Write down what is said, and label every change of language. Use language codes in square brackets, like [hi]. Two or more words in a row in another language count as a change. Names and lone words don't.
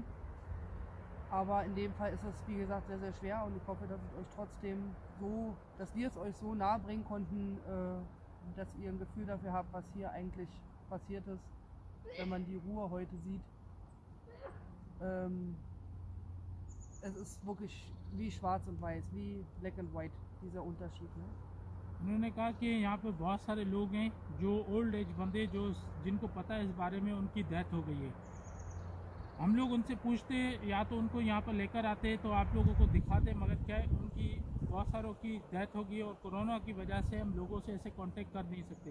[de] Aber in dem Fall ist es, wie gesagt, sehr, sehr schwer und ich hoffe, dass es euch trotzdem so, dass wir es euch so nahe bringen konnten, dass ihr ein Gefühl dafür habt, was hier eigentlich passiert ist, wenn man die Ruhr heute sieht. Es ist wirklich wie schwarz und weiß, wie [en] black and white, [de] dieser Unterschied. Ne? [hi] उन्होंने कहा कि यहाँ पे बहुत सारे लोग हैं जो [en] old age [hi] बंदे जो जिनको पता है इस बारे में उनकी डेथ हो गई है। हम लोग उनसे पूछते या तो उनको यहाँ पर लेकर आते तो आप लोगों को दिखाते, मगर क्या है, उनकी बहुत सारों की डेथ हो गई और कोरोना की वजह से हम लोगों से ऐसे कांटेक्ट कर नहीं सकते।